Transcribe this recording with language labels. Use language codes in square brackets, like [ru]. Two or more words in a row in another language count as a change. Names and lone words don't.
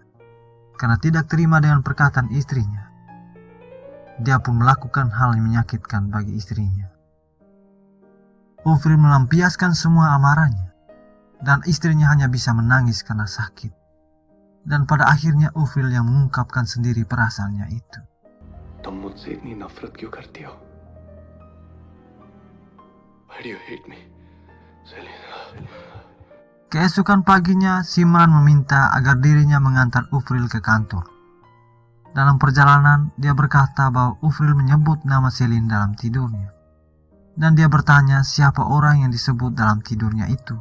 [id] Karena tidak terima dengan perkataan istrinya, dia pun melakukan hal yang menyakitkan bagi istrinya. Uvril melampiaskan semua amarahnya, dan istrinya hanya bisa menangis karena sakit. Dan pada akhirnya Uvril yang mengungkapkan sendiri perasaannya itu. [hi] तुम मुझसे इतनी नफरत क्यों करती हो? [en] Why do you hate me, Celine? [id] Keesokan paginya, Simran meminta agar dirinya mengantar Uvril ke kantor. Dalam perjalanan, dia berkata bahwa Uvril menyebut nama Celine dalam tidurnya. Dan dia bertanya siapa orang yang disebut dalam tidurnya itu.